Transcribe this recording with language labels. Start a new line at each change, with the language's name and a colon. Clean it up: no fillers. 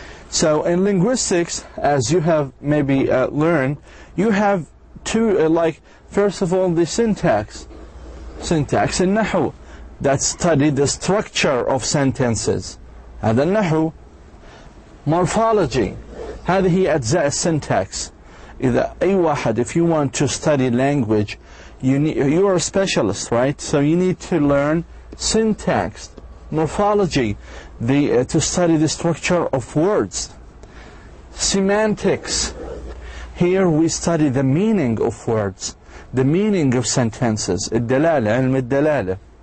English: So in linguistics, as you have maybe learned, you have two, first of all, the syntax and النحو, that study the structure of sentences.
Arabic: هذا النحو. Morphology, هذه أجزاء السنتاكس. إذا أي واحد,
English: if you want to study language, you are a specialist, right? So you need to learn syntax, morphology, to study the structure of words. Semantics, here we study the meaning of words, the meaning of sentences.
Arabic: الدلالة, علم الدلالة.